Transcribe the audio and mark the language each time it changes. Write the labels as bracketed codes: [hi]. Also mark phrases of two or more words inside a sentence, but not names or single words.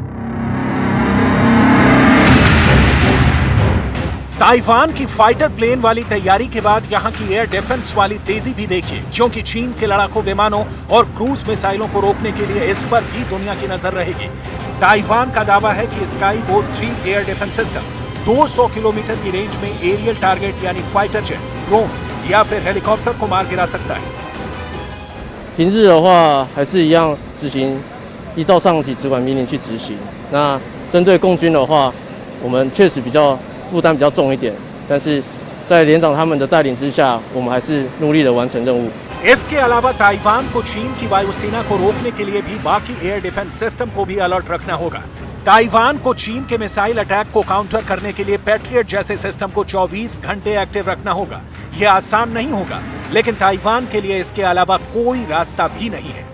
[hi] ताइवान की [en] fighter plane [hi] वाली तैयारी के बाद यहां की [en] air defense [hi] वाली तेजी भी देखिए, क्योंकि चीन के लड़ाकू विमानों और क्रूज मिसाइलों को रोकने के लिए इस पर भी दुनिया की नजर रहेगी। ताइवान का दावा है कि स्काई बोर्ड 3 [en] air defense system [hi] 200 किलोमीटर की रेंज में [en] aerial target [hi] यानी [en] fighter jet, [hi] ड्रोन या फिर हेलीकॉप्टर को मार गिरा सकता है। [zh] 平日的话还是一样执行依照上级直管命令去执行。那针对共军的话，我们确实负担比较重一点，但是在连长他们的带领之下，我们还是努力的完成任务。 [hi] इसके अलावा ताइवान को चीन की वायुसेना को रोकने के लिए भी बाकी [en] air defense system [hi] को भी अलर्ट रखना होगा। ताइवान को चीन के [en] missile attack [hi] को काउंटर करने के लिए पैट्रियट जैसे सिस्टम को 24 घंटे एक्टिव रखना होगा। यह आसान नहीं होगा, लेकिन ताइवान के लिए इसके अलावा कोई रास्ता भी नहीं है।